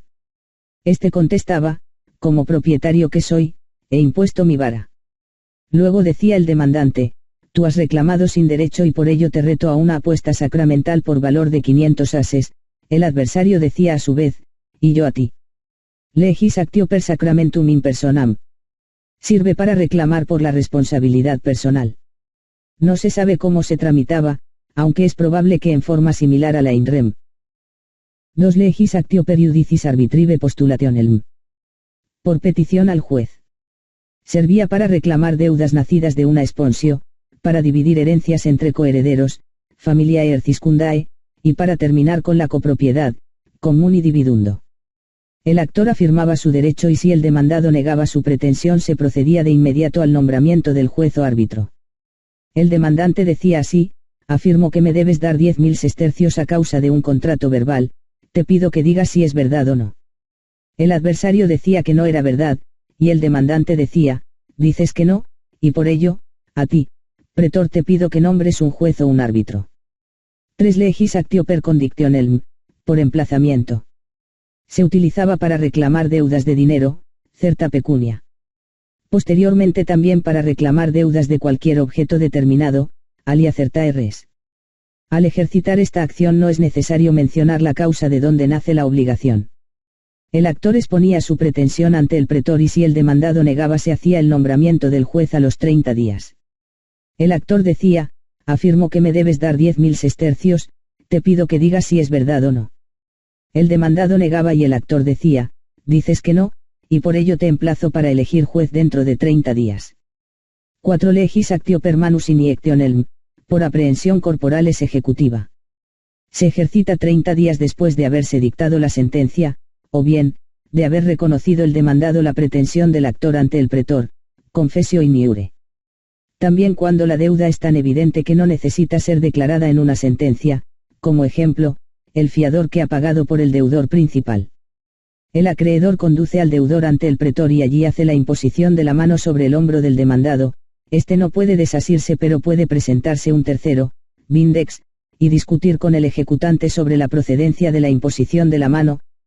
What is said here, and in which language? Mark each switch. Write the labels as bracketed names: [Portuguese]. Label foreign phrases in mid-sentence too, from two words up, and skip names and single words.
[Spanish] Este contestaba: como propietario que soy, he impuesto mi vara. Luego decía el demandante: tú has reclamado sin derecho y por ello te reto a una apuesta sacramental por valor de 500 ases. El adversario decía a su vez: y yo a ti. [Latin] Legis actio per sacramentum in personam. [Spanish] Sirve para reclamar por la responsabilidad personal. No se sabe cómo se tramitaba, aunque es probable que en forma similar a la [Latin] in rem. [Spanish] 2. [Latin] Legis actio per iudicis arbitrive postulationem. [Spanish] Por petición al juez. Servía para reclamar deudas nacidas de una esponsio, para dividir herencias entre coherederos, [Latin] familiae erciscundae, [Spanish] y para terminar con la copropiedad, [Latin] communi dividundo. [Spanish] El actor afirmaba su derecho y si el demandado negaba su pretensión se procedía de inmediato al nombramiento del juez o árbitro. El demandante decía así: afirmo que me debes dar 10.000 sestercios a causa de un contrato verbal, te pido que digas si es verdad o no. El adversario decía que no era verdad, y el demandante decía: dices que no, y por ello, a ti, pretor, te pido que nombres un juez o un árbitro. 3. [Latin] Legis actio per condictionem, [Spanish] por emplazamiento. Se utilizaba para reclamar deudas de dinero, [Latin] certa pecunia. [Spanish] Posteriormente también para reclamar deudas de cualquier objeto determinado, [Latin] alia certae res. [Spanish] Al ejercitar esta acción no es necesario mencionar la causa de donde nace la obligación. El actor exponía su pretensión ante el pretor y si el demandado negaba se hacía el nombramiento del juez a los 30 días. El actor decía: afirmo que me debes dar 10.000 sestercios, te pido que digas si es verdad o no. El demandado negaba y el actor decía: dices que no, y por ello te emplazo para elegir juez dentro de 30 días. 4. [Latin] Legis actio per manus iniectionem, [Spanish] por aprehensión corporales ejecutiva. Se ejercita 30 días después de haberse dictado la sentencia, o bien, de haber reconocido el demandado la pretensión del actor ante el pretor, [Latin] confessio in iure. [Spanish] También cuando la deuda es tan evidente que no necesita ser declarada en una sentencia, como ejemplo, el fiador que ha pagado por el deudor principal. El acreedor conduce al deudor ante el pretor y allí hace la imposición de la mano sobre el hombro del demandado, este no puede desasirse pero puede presentarse un tercero, vindex, y discutir con el ejecutante sobre la procedencia de la imposición de la mano.